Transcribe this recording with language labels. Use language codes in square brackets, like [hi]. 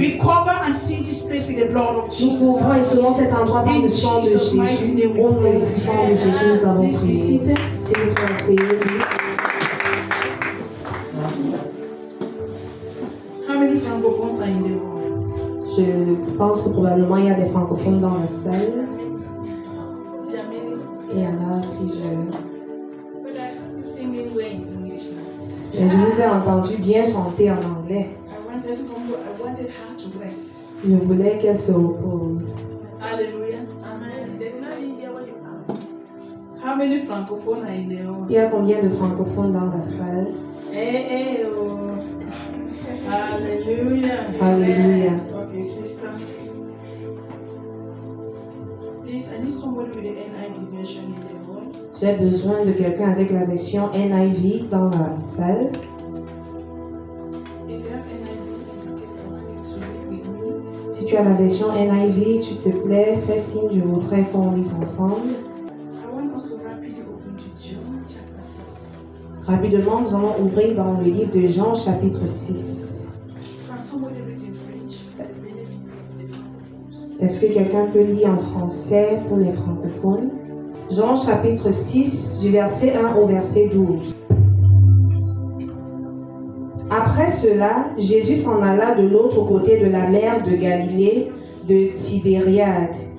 [en] We cover and seal this place with the blood of [fr] Nous [en] Jesus. [fr] couvrons et selon cet endroit par le sang de Jésus. Au nom puissant de Jésus, nous avons [en] Please be [fr] prié. [en] seated. [fr] S'il vous plaît, asseyez-vous. [en] How many francophones are in the room? [fr] Je pense que probablement il y a des francophones dans la salle. [en] There are many. [fr] Il y en a plusieurs. [en] But I heard you singing well in English now. [fr] Mais je vous ai entendu bien chanter en anglais. [en] I wanted her to rest. [fr] Je voulais qu'elle se repose. [en] Hallelujah. Amen. They did not even hear what you asked. How many francophones are in the room? [fr] Il y a combien de francophones dans la salle? Hey, oh. Hallelujah. Alléluia. [en] Okay, sister. Please, I need somebody with the NIV version in the room. [fr] J'ai besoin de quelqu'un avec la version NIV dans la salle. [en] If you have NIV, it's okay. I want you to read with me. [fr] Si tu as la version NIV, s'il te plaît, fais signe, je voudrais qu'on lise ensemble. [en] I want us to rapidly open to John chapter 6. [fr] Rapidement, nous allons ouvrir dans le livre de Jean, chapitre 6. [en] Can somebody read in French for the benefit of the francophones? [fr] Est-ce que quelqu'un peut lire en français pour les francophones? Jean, chapitre 6, du verset 1 au verset 12. Après cela, Jésus s'en alla de l'autre côté de la mer de Galilée, de Tibériade.